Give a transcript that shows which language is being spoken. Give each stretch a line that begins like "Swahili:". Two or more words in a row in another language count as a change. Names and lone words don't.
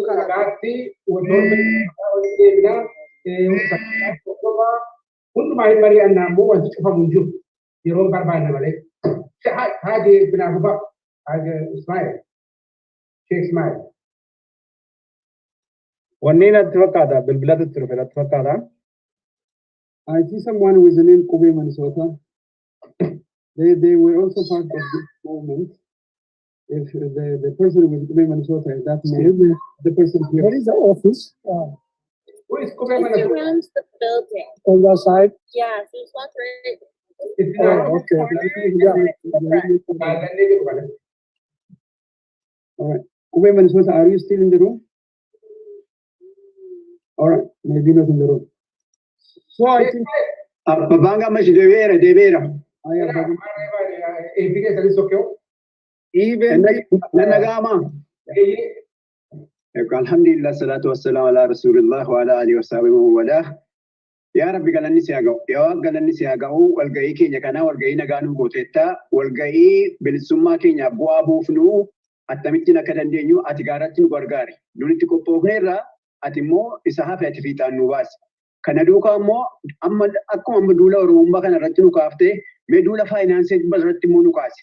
Oromo: kalaatti hundumaa hin mari'annaa immoo wanti cufamu hin jiru yeroo barbaanne malee haje binaafufa haje Ismail Sheikh Ismail wanni natti fakkaata bilbilatu itti dhufe natti fakkaata.
English: I see someone with the name Kobe Minnesota. They were also part of this movement. If the person with Kobe Minnesota is that name, the person here. What is the office? Who is Kobe He Minnesota? runs the building. On that side? Yeah, there's one right. Oh, okay. All right. Kobe Minnesota, are you still in the room? All right. Maybe not in the room. So I think Babanga Mashi Devera. Even Nanagama.
Arabic: الحمد لله الصلاة والسلام على رسول الله وعلى آله وصحبه ووالى. يا ربي
Oromo: galanni siyaaga'u. Yaa galanni siyaaga'u walga'ii keenya kana walga'ii nagaanuu gooteetta walga'ii bilisummaa keenya bu'aa buufnu attamitti akka dandeenyu ati gaaratti nu gargaari. Nuti qophoofneerra ati immoo isa hafe ati fiixaan nu baasi. Kana duukaa immoo amma akkuma duula Oromummaa kana irratti nu kaaftee mee duula faayinaansii irratti immoo nu kaase.